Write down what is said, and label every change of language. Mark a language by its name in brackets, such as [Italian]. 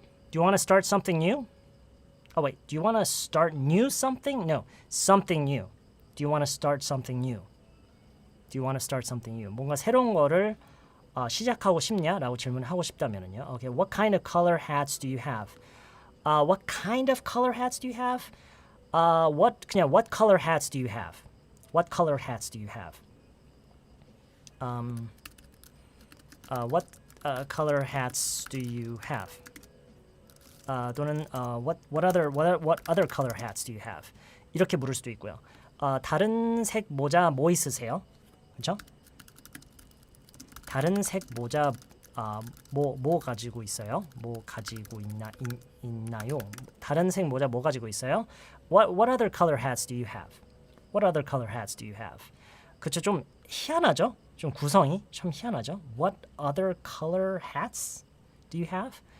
[English] Do you want to start something new? Oh, wait. Do you want to start new something? No. Something new. Do you want to start something new? Do you want to start something new? [Korean] 뭔가 새로운 거를 시작하고 싶냐라고 질문하고 싶다면은요. [English] Okay. What kind of color hats do you have? What kind of color hats do you have? What color hats do you have? What color hats do you have? What color hats do you have? 또는 what other color hats do you have? [Korean] 이렇게 물을 수도 있고요. 다른 색 모자 뭐 있으세요? 그렇죠? 다른 색 모자 뭐 가지고 있어요? 뭐 가지고 있나요? 다른 색 모자 뭐 가지고 있어요? [English] What other color hats do you have? What other color hats do you have? [Korean] 그쵸, 좀 희한하죠? 좀 구성이 좀 희한하죠? [English] What other color hats do you have?